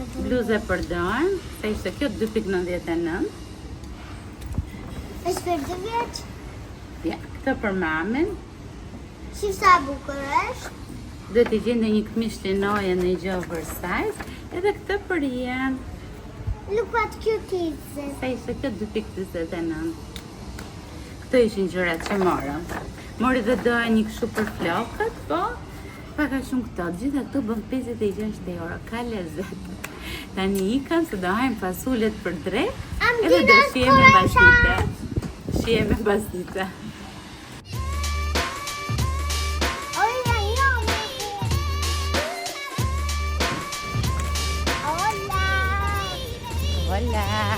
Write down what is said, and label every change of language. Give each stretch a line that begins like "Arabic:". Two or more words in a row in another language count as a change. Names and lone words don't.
Albanian: Bluze për dojnë, sa ishte kjo 2.99. Është për 2 vjeç? Ja, këto për mamin. Si sa bukur është? Do t'i gjende një këmish linoje në një gjë oversize. Edhe këto për jenë,
English: Look at cuties.
Albanian: sa ishte kjo 2.29. Këto ishin gjërat që morëm. Mori dhe doja një kështu për flokët, po paka shumë këto. Gjitha këto bën 56 euro, ka lezet. Tani ikam se do hajmë fasullet për drek, edhe do shijeme basdite. Shijeme basdite.
Spanish: Hola, yo. Hola. Hola!